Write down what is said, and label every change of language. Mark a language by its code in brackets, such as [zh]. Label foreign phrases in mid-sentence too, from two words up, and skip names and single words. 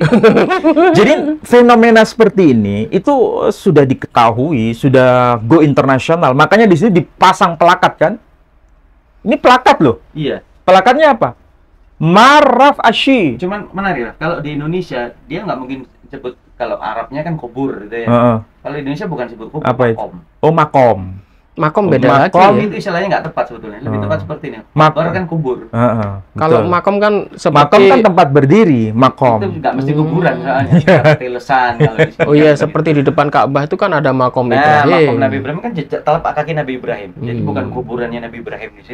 [id] Jadi fenomena seperti ini itu sudah diketahui, sudah go internasional. Makanya di sini dipasang plakat kan? Ini plakat loh. Iya. Plakatnya apa? Maraf Ashi. Cuman menarik lah. Kalau di Indonesia dia nggak mungkin sebut, kalau Arabnya kan kubur gitu ya. Kalau di Indonesia bukan sebut kubur, Apa itu? makom. Oh, makom. Makom beda lagi makom ya. Itu istilahnya nggak tepat sebetulnya. Lebih tepat seperti ini. Makom. Kubur kan kubur. Kalau makom kan seperti makom kan tempat berdiri, makom. Itu nggak mesti kuburan soalnya. Seperti lesan kalau di sini. oh iya, seperti di depan Ka'bah itu kan ada makom Nah, Ibrahim. makom Nabi Ibrahim kan jejak telapak kaki Nabi Ibrahim. Jadi bukan kuburannya Nabi Ibrahim di situ.